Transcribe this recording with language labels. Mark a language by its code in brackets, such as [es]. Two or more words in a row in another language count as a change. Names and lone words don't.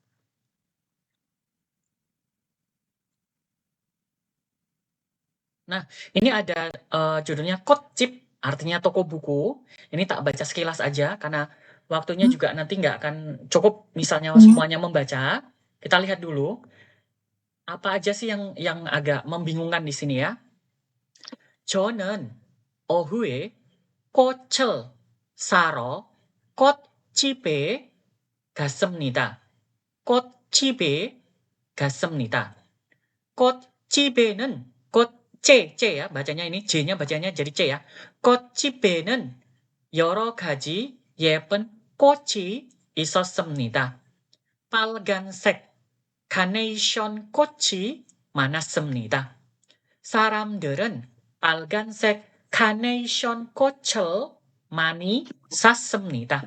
[id] Nah, ini ada judulnya Kotcip, artinya toko buku. Ini tak baca sekilas aja karena waktunya juga nanti nggak akan cukup misalnya semuanya membaca. Kita lihat dulu apa aja sih yang agak membingungkan di sini ya. [ko] 저는 오후에 꽃을 사러 꽃집에 갔습니다. 꽃집에 갔습니다. [id] 꽃집에는 C'야 bacanya ini, J-nya bacanya jadi C ya. [ko] 꽃집에는 여러 가지 예쁜 꽃이 있었습니다. 빨간색 카네이션 꽃이 많았습니다. 사람들은 빨간색 카네이션 꽃을 많이 샀습니다.